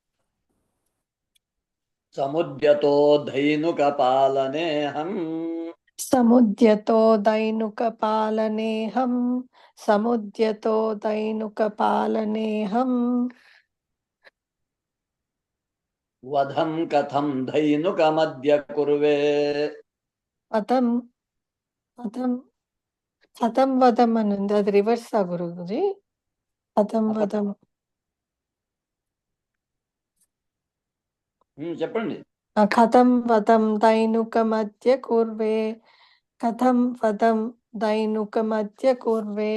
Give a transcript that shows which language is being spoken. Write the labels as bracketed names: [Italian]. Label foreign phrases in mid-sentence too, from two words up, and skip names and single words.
[Sanskrit] समुद्यतो धैनुकपालनेऽहम् समुद्यतो दैनुकपालनेऽहं समुद्यतो दैनुकपालनेऽहं वधं कथं धैनुकमद्य कुर्वे అతం అతం అతం వదం [Telugu] అని ఉంది, అది రివర్స్ ఆ గురుజీ. [Sanskrit] అతం వదం [Telugu] చెప్పండి. [Sanskrit] కథం వదం దైనుకమద్య కుర్వే, కథం వదం దైనుకమద్య కుర్వే.